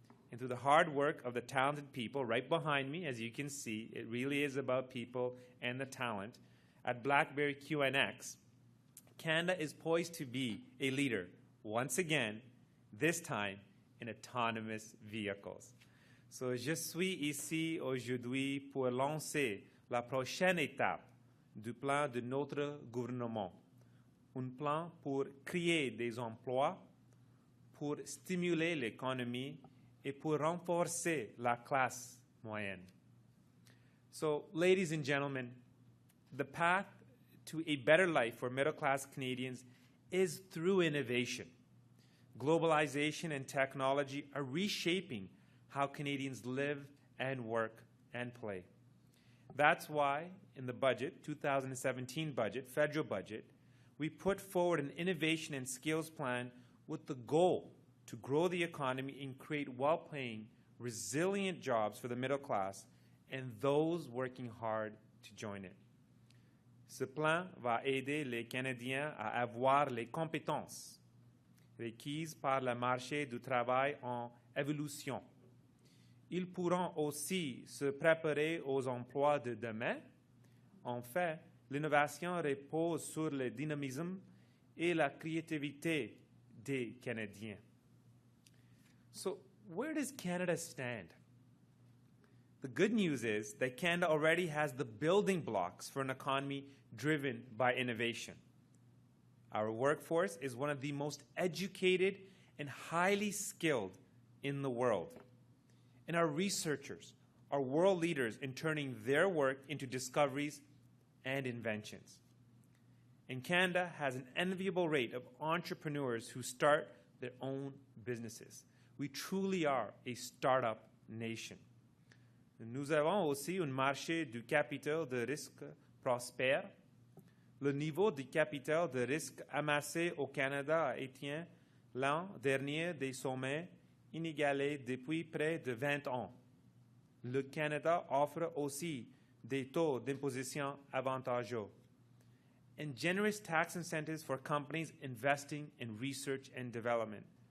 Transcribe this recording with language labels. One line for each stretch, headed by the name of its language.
English: And through the hard work of the talented people right behind me, as you can see, it really is about people and the talent. At BlackBerry QNX, Canada is poised to be a leader, once again, this time in autonomous vehicles.
French: So je suis ici aujourd'hui pour lancer la prochaine étape du plan de notre gouvernement. Un plan pour créer des emplois, pour stimuler l'économie et pour renforcer la classe moyenne.
English: So, ladies and gentlemen, the path to a better life for middle-class Canadians is through innovation. Globalization and technology are reshaping how Canadians live and work and play. That's why in the budget, 2017 budget, federal budget, we put forward an innovation and skills plan with the goal to grow the economy and create well-paying, resilient jobs for the middle class and those working hard to join it.
French: Ce plan va aider les Canadiens à avoir les compétences requises par le marché du travail en évolution. Ils pourront aussi se préparer aux emplois de demain. En fait, l'innovation repose sur le dynamisme et la créativité des Canadiens.
English: So, where does Canada stand? The good news is that Canada already has the building blocks for an economy driven by innovation. Our workforce is one of the most educated and highly skilled in the world. And our researchers are world leaders in turning their work into discoveries and inventions. And Canada has an enviable rate of entrepreneurs who start their own businesses. We truly are a startup nation.
French: Nous avons aussi un marché du capital de risque prospère. Le niveau du capital de risque amassé au Canada a été l'an dernier des sommets inégalés depuis près de 20 ans. Le Canada offre aussi des taux d'imposition avantageux
English: and generous tax incentives for companies investing in research and development.